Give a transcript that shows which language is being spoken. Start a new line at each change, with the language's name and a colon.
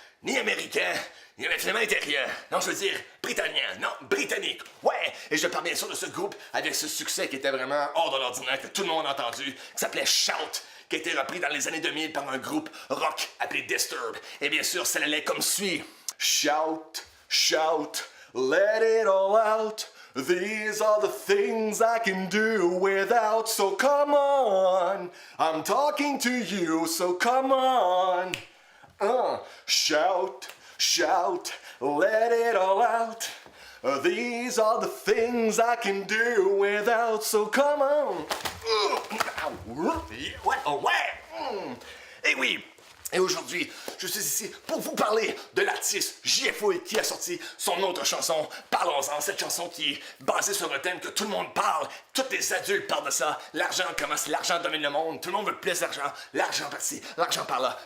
French: ni américain, ni finalement été rien. Non, je veux dire, britannique. Non, britannique. Ouais, et je parle bien sûr de ce groupe avec ce succès qui était vraiment hors de l'ordinaire, que tout le monde a entendu, qui s'appelait Shout, qui a été repris dans les années 2000 par un groupe rock appelé Disturbed. Et bien sûr, ça allait comme suit.
English: Shout, shout, let it all out. These are the things I can do without, so come on. I'm talking to you, so come on. Shout, shout, let it all out. These are the things I can do without, so come on.
French: Ouais, oh ouais. Et oui. Et aujourd'hui, je suis ici pour vous parler de l'artiste JFouille qui a sorti son autre chanson, Parlons-en, cette chanson qui est basée sur un thème que tout le monde parle, tous les adultes parlent de ça, l'argent commence, l'argent domine le monde, tout le monde veut plus d'argent, l'argent par-ci, l'argent par-là.